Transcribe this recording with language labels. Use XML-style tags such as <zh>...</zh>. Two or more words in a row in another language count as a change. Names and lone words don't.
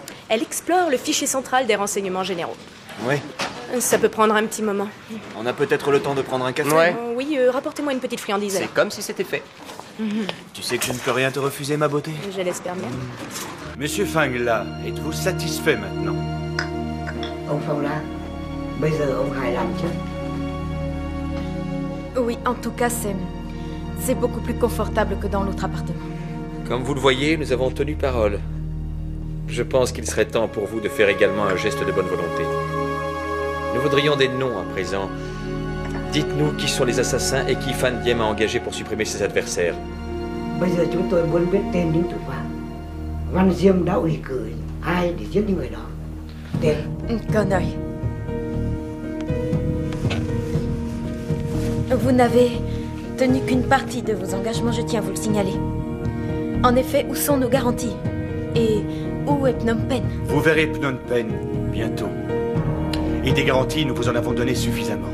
<fr>Elle explore le fichier central des renseignements généraux. Oui. Ça peut prendre un petit moment. On a peut-être le temps de prendre un café? Ouais. Oui, rapportez-moi une petite friandise. C'est comme si c'était fait. Tu sais que je ne peux rien te refuser, ma beauté. Je l'espère bien. Monsieur Fangla, êtes-vous satisfait maintenant?</fr> <vi>Ông Phong là, bây giờ ông hài lòng chứ?</vi> <fr>Oui, en tout cas, c'est beaucoup plus confortable que dans l'autre appartement. Comme vous le voyez, nous avons tenu parole. Je pense qu'il serait temps pour vous de faire également un geste de bonne volonté. Nous voudrions des noms à présent. Dites-nous qui sont les assassins et qui Phan Diem a engagé pour supprimer ses adversaires.</fr> <vi>Bây giờ chúng tôi muốn biết tên những thủ phạm. Văn Diêm đã ủy cử ai để giết những người đó? Tên. Con œil.</vi> <fr>Vous n'avez tenu qu'une partie de vos engagements, je tiens à vous le signaler. En effet, où sont nos garanties? Et où est Phnom Penh? Vous verrez Phnom Penh bientôt. Et des garanties, nous vous en avons donné suffisamment.</fr>